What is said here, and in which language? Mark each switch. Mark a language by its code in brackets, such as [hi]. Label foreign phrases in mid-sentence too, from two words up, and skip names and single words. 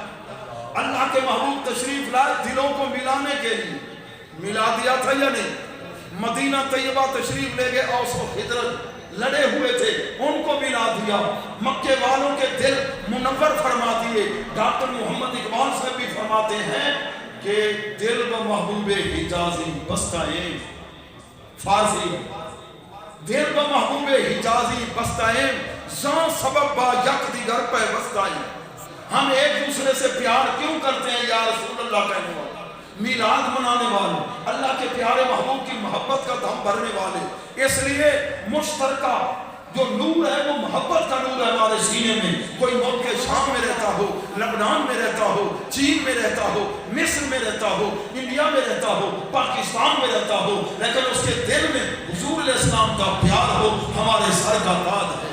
[ur] اللہ کے محبوب تشریف لائے دلوں کو ملانے کے لیے، ملا دیا تھا یا نہیں؟ مدینہ طیبہ تشریف لے گئے، اوس و خزرج لڑے ہوئے تھے، ان کو ملا دیا، مکے والوں کے دل منور فرما دیے۔ ڈاکٹر محمد اقبال صاحب بھی فرماتے ہیں کہ [fa] دل و محبوب حجازی بستائیں، [ur] فارسی، [fa] دل و محبوب حجازی بستائیں، زان سبب با یک دیگر پہ بستائیں۔ [ur] ہم ایک دوسرے سے پیار کیوں کرتے ہیں [ar] یا رسول اللہ [ur] کہنے والے، میلاد منانے والے، اللہ کے پیارے محبوب کی محبت کا دم بھرنے والے، اس لیے مشترکہ جو نور ہے وہ محبت کا نور ہے ہمارے سینے میں۔ کوئی ملک شام میں رہتا ہو، لبنان میں رہتا ہو، چین میں رہتا ہو، مصر میں رہتا ہو، انڈیا میں رہتا ہو، پاکستان میں رہتا ہو، لیکن اس کے دل میں حضور [ar] علیہ السلام [ur] کا پیار ہو، ہمارے سر کا تاج ہے۔